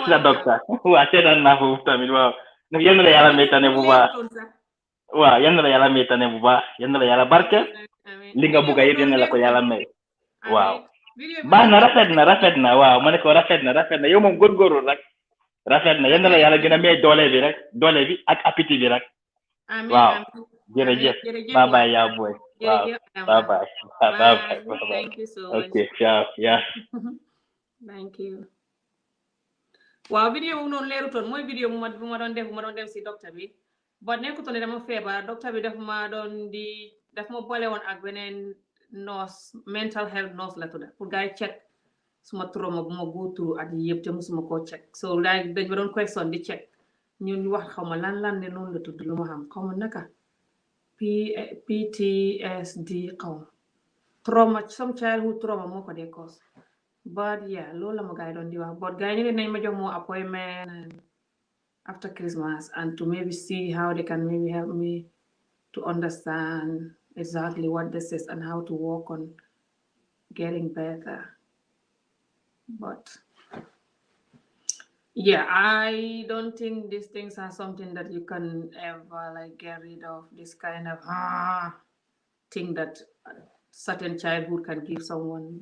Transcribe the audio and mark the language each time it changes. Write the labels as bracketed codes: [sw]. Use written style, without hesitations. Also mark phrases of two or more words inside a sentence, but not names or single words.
[wo] si la docteur waaw seetaan naa foofu tamit waaw yal na la yàlla may tane bu baax waaw yal na la yàlla may tane bu baax yal na la yàlla barke li nga bugg a yëpp yal na la ko yàlla may waaw baax na rafet na waaw ma ne ko rafet na yow moom góorgóorlu rek rafet na yal na la yàlla gën a may doole bi ak appétit bi rek waaw jërëjëf [en] bye bye [wo] yaa boy waaw bye [en] thank you so much okay yeah thank you [wo] waaw vidéo bu noonu leerutoon mooy vidéo bu ma doon dem si docteur bi ba nekkutoon ne dama feebar docteur bi daf ma boole woon ak beneen nurse [en] mental health nurse [wo] la tudda pour gars yi check suma trauma bu ma [en] go through [wo] at yi yëpp te musuma koo check so dañ ma doon question di check ñun ñu wax xaw ma lan ne noonu la tudd lu ma xam xaw ma naka PTSD xaw ma trauma [en] some childhood trauma [wo] moo ko dee [en] cause but yeah [wo] loolu la ma gars yi doon di wax [en] but [wo] gars yi ñu ne nañ ma jox moo [en] appointment after Christmas and to maybe see how they can maybe help me to understand exactly what this is and how to work on getting better. But yeah, I don't think these things are something that you can ever like get rid of, this kind of thing that certain childhood can give someone.